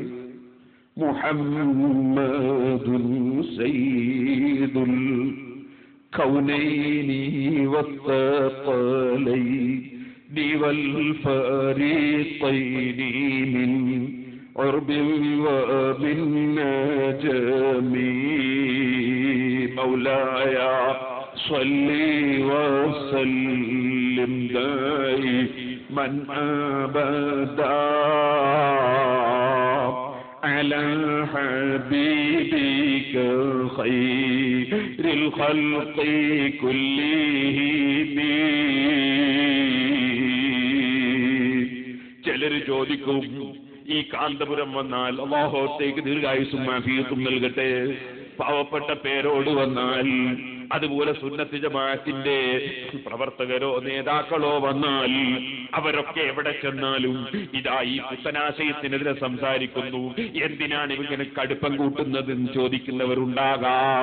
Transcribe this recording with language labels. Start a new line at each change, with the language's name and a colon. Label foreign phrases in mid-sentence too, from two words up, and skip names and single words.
Arabic: محمد سيد الكونين والثقلين والفريقين من عرب ومن نجم مولاي صل وسلم دائما أبدا على حبيبك خير الخلق كلهم.
Malayalam: ചിലർ ചോദിക്കും, ഈ കാന്തപുരം വന്നാൽ അല്ലാഹുത്തേക്ക് ദീർഘായുസ്സും ആഫിയത്തും നൽകട്ടെ, പാവപ്പെട്ട പേരോട് വന്നാൽ, അതുപോലെ സുന്നത്ത് ജമാഅത്തിന്റെ പ്രവർത്തകരോ നേതാക്കളോ വന്നാൽ അവരൊക്കെ എവിടെ ചെന്നാലും ഇതാ ഈ പുത്തനാശയത്തിനെതിരെ സംസാരിക്കുന്നു, എന്തിനാണ് ഇവങ്ങനെ കടുപ്പം കൂട്ടുന്നതെന്ന് ചോദിക്കുന്നവരുണ്ടാകാം.